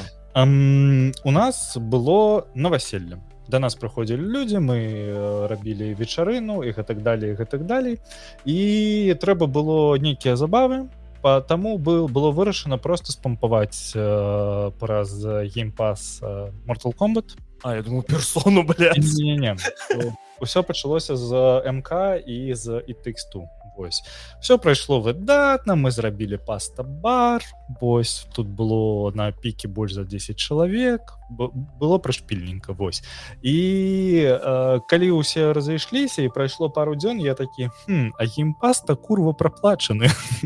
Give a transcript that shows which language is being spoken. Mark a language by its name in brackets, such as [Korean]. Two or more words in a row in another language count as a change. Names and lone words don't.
[Belarusian] У нас было новаселле. Да нас прыходзілі людзі, мы рабілі вечарыну і гэтак далей. І трэба было нейкія забавы, таму было вырашана просто спампаваць праз Game Pass Mortal Kombat. Я думаю, персону, блядь. Не. Усё пачалося з МК і з It Takes Two. Вось. Все прайшло выдатна, мы зрабілі паста-бар, вось, тут было на піке больш за 10 чалавек, было прышпільненька, вось. І калі ўсе разышліся і прайшло пару дзён, я такі, а геймпас-то курва праплачаны.